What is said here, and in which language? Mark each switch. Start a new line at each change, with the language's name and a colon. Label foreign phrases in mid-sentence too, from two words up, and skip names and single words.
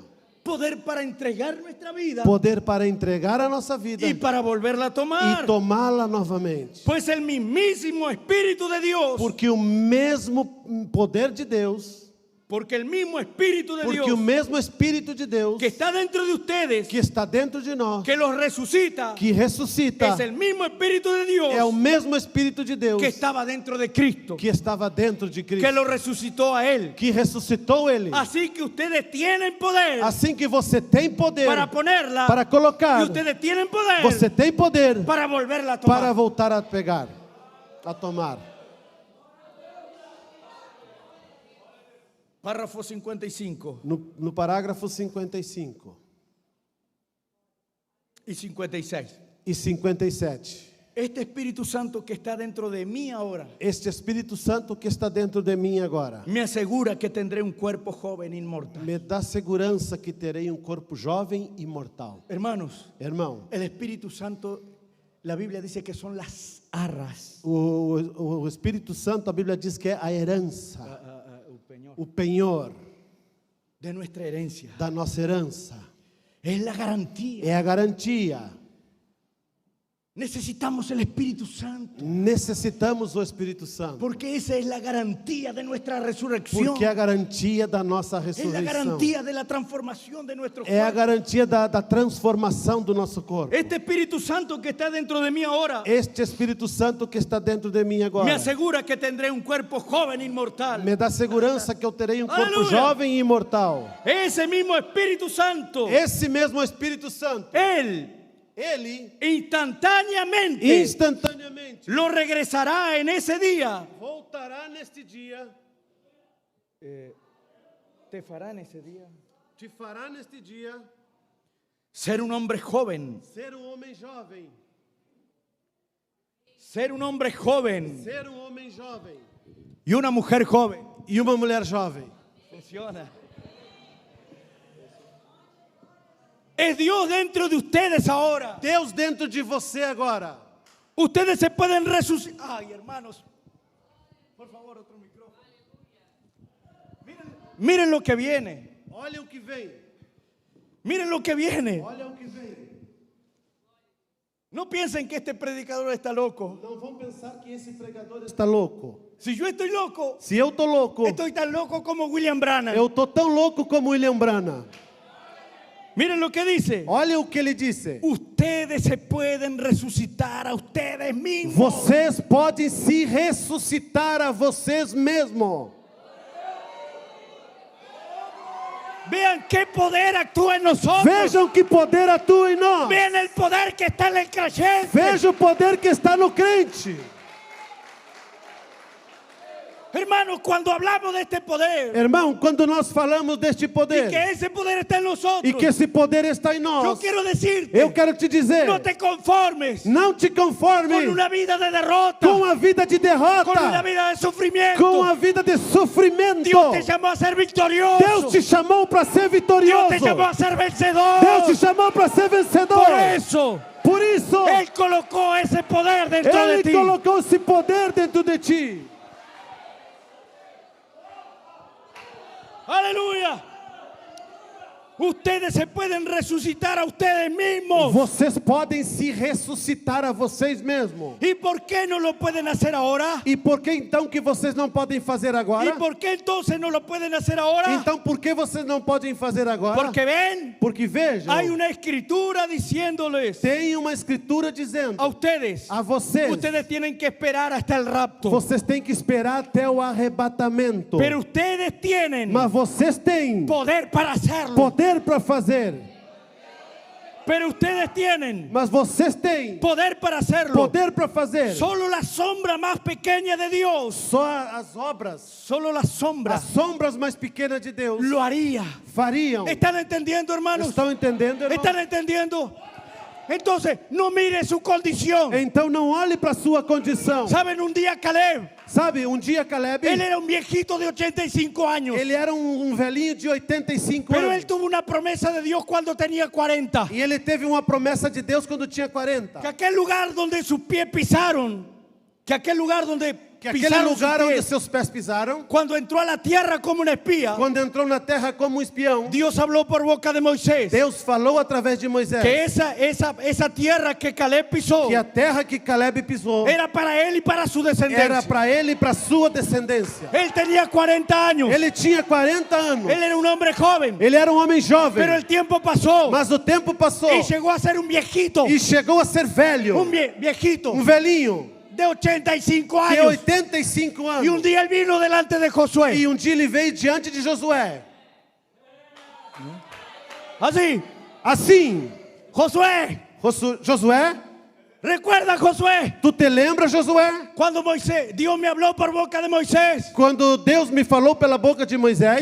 Spanish: Poder para entregar nuestra vida
Portuguese: Poder para entregar a nossa vida
Spanish: y para volverla a tomar.
Portuguese: e tomá-la novamente.
Spanish: Pues el mismísimo Espíritu de Dios,
Portuguese: Porque o mesmo poder de Deus,
Spanish: porque el mismo Espíritu de
Portuguese: porque o
Spanish: Dios
Portuguese: mesmo Espírito de Deus
Spanish: que está dentro de ustedes,
Portuguese: que está dentro de nós,
Spanish: que los resucita,
Portuguese: que ressuscita,
Spanish: es el mismo Espíritu de Dios
Portuguese: é o mesmo Espírito de Deus
Spanish: que estaba dentro de Cristo,
Portuguese: que estava dentro de que Cristo,
Spanish: lo resucitó a Él.
Portuguese: que ressuscitou Ele.
Spanish: Así que ustedes tienen poder
Portuguese: Assim que você tem poder
Spanish: para ponerla,
Portuguese: para colocar,
Spanish: y ustedes tienen poder
Portuguese: você tem poder
Spanish: para volverla a tomar.
Portuguese: para voltar a pegar, a tomar.
Spanish: Párrafo 55
Portuguese: No parágrafo 55
Spanish: y 56.
Portuguese: e 57.
Spanish: Este Espíritu Santo que está dentro de mí ahora
Portuguese: Este Espírito Santo que está dentro de mim agora
Spanish: me asegura que tendré un cuerpo joven inmortal.
Portuguese: me dá segurança que terei um corpo jovem e imortal.
Spanish: Hermanos,
Portuguese: Irmão,
Spanish: el Espíritu Santo, la Biblia dice que son las arras.
Portuguese: o Espírito Santo, a Bíblia diz que é a herança, o penhor
Spanish: De nuestra herencia.
Portuguese: da nossa herança.
Spanish: Es la garantía.
Portuguese: É a garantia.
Spanish: Necesitamos el Espíritu Santo.
Portuguese: Necessitamos o Espírito Santo.
Spanish: Porque esa es la garantía de nuestra resurrección.
Portuguese: Porque é a garantia da nossa
Spanish: Es la
Portuguese: ressurreição.
Spanish: garantía de la transformación de nuestro
Portuguese: É a
Spanish: cuerpo.
Portuguese: garantia da transformação do nosso corpo.
Spanish: Este Espíritu Santo que está dentro de mí ahora
Portuguese: Este Espírito Santo que está dentro de mim
Spanish: me
Portuguese: agora
Spanish: asegura que tendré un cuerpo joven inmortal.
Portuguese: me dá segurança que eu terei um corpo Aleluia. jovem e imortal.
Spanish: Ese mismo Espíritu Santo,
Portuguese: Esse mesmo Espírito Santo,
Spanish: Él
Portuguese: ele
Spanish: instantáneamente
Portuguese: instantaneamente
Spanish: lo regresará en ese día.
Portuguese: voltará neste dia,
Spanish: Te fará en ese día
Portuguese: te fará neste dia
Spanish: ser un hombre joven.
Portuguese: ser um homem jovem,
Spanish: Ser un hombre joven
Portuguese: ser um homem jovem
Spanish: y una mujer joven.
Portuguese: e uma mulher jovem.
Spanish: Funciona. Es Dios dentro de ustedes ahora.
Portuguese: Deus dentro de você agora.
Spanish: Ustedes se pueden resucitar. Ay, hermanos. Por favor, otro micrófono. Miren lo que viene.
Portuguese: Olha o que vem.
Spanish: Miren lo que viene.
Portuguese: Olha o que vem.
Spanish: No piensen que este predicador está loco.
Portuguese: Não vão pensar que esse pregador está louco.
Spanish: Si yo estoy loco,
Portuguese: Se eu tô louco,
Spanish: estoy tan loco como William Branham.
Portuguese: eu tô tão louco como William Branham.
Spanish: Miren lo que dice.
Portuguese: Olha o que ele disse.
Spanish: Ustedes se pueden resucitar a ustedes mismos.
Portuguese: Vocês podem se ressuscitar a vocês mesmos.
Spanish: Vean qué poder actúa en nosotros.
Portuguese: Vejam que poder atua em nós.
Spanish: Vean el poder que está en el creyente.
Portuguese: Veja o poder que está no crente.
Spanish: Hermanos, cuando hablamos de este poder,
Portuguese: Irmão, quando nós falamos deste
Spanish: y
Portuguese: poder
Spanish: que ese poder está en nosotros,
Portuguese: e que esse poder está em
Spanish: yo
Portuguese: nós,
Spanish: quiero decirte,
Portuguese: eu quero te dizer,
Spanish: no te conformes
Portuguese: não te conforme
Spanish: con una vida de derrota,
Portuguese: com a vida de
Spanish: con una
Portuguese: derrota,
Spanish: vida de sufrimiento.
Portuguese: com a vida de sofrimento.
Spanish: Dios te llamó a ser victorioso.
Portuguese: Deus te chamou para ser
Spanish: Dios
Portuguese: vitorioso.
Spanish: te llamó a ser vencedor.
Portuguese: Deus te chamou para ser vencedor.
Spanish: Por eso,
Portuguese: Por isso,
Spanish: Él colocó ese poder dentro de
Portuguese: Ele
Spanish: ti.
Portuguese: colocou esse poder dentro de ti.
Spanish: Aleluya. Ustedes se pueden resucitar a ustedes mismos.
Portuguese: Vocês podem se ressuscitar a vocês mesmos.
Spanish: ¿Y por qué no lo pueden hacer ahora?
Portuguese: E por que então que vocês não podem fazer agora?
Spanish: ¿Y por qué entonces no lo pueden hacer ahora?
Portuguese: Então por que vocês não podem fazer agora?
Spanish: Porque ven,
Portuguese: Porque vejam,
Spanish: hay una escritura diciéndoles
Portuguese: tem uma escritura dizendo
Spanish: a ustedes,
Portuguese: a vocês,
Spanish: ustedes tienen que esperar hasta el rapto.
Portuguese: vocês têm que esperar até o arrebatamento.
Spanish: Pero ustedes tienen
Portuguese: Mas vocês têm
Spanish: poder para hacerlo.
Portuguese: poder para fazer.
Spanish: Pero ustedes tienen
Portuguese: Mas vocês têm
Spanish: poder para hacerlo.
Portuguese: poder para fazer.
Spanish: Solo la sombra más pequeña de Dios,
Portuguese: Só as obras,
Spanish: solo la sombra
Portuguese: as sombras mais pequenas de Deus
Spanish: lo haría.
Portuguese: fariam.
Spanish: ¿Están entendiendo, hermanos?
Portuguese: Estão entendendo, irmão?
Spanish: ¿Están entendiendo? Entonces, no mire su condición.
Portuguese: Então não olhe para sua condição.
Spanish: ¿Saben? Un día Caleb,
Portuguese: Sabe, um dia Caleb,
Spanish: él era un viejito de 85 años.
Portuguese: ele era um velhinho de 85
Spanish: Pero
Portuguese: anos.
Spanish: él tuvo una promesa de Dios cuando tenía 40.
Portuguese: E ele teve uma promessa de Deus quando tinha 40.
Spanish: Que aquel lugar donde sus pies pisaron, que aquel lugar donde
Portuguese: Que aquele
Spanish: pisaron
Portuguese: lugar
Spanish: sus
Portuguese: onde
Spanish: pies,
Portuguese: seus pés pisaram,
Spanish: cuando entró a la tierra como un espía,
Portuguese: quando entrou na terra como um espião,
Spanish: Dios habló por boca de Moisés
Portuguese: Deus falou através de Moisés
Spanish: que esa tierra que Caleb pisó
Portuguese: que a terra que Caleb pisou
Spanish: era para él y para su
Portuguese: era
Spanish: descendencia.
Portuguese: para ele e para sua descendência.
Spanish: Él tenía 40 años.
Portuguese: Ele tinha 40 anos.
Spanish: Él era un hombre joven.
Portuguese: Ele era um homem jovem.
Spanish: Pero el tiempo pasó
Portuguese: Mas o tempo passou
Spanish: y llegó a ser un viejito.
Portuguese: e chegou a ser velho,
Spanish: Un viejito
Portuguese: um velhinho
Spanish: de 85
Portuguese: de
Spanish: años.
Portuguese: 85
Spanish: Y un
Portuguese: anos.
Spanish: día él vino delante de Josué.
Portuguese: E um dia ele veio diante de Josué.
Spanish: Así,
Portuguese: Assim,
Spanish: Josué,
Portuguese: Josué,
Spanish: recuerda Josué,
Portuguese: tu te lembra, Josué?
Spanish: cuando Dios me habló por boca de Moisés
Portuguese: Quando Deus me falou pela boca de Moisés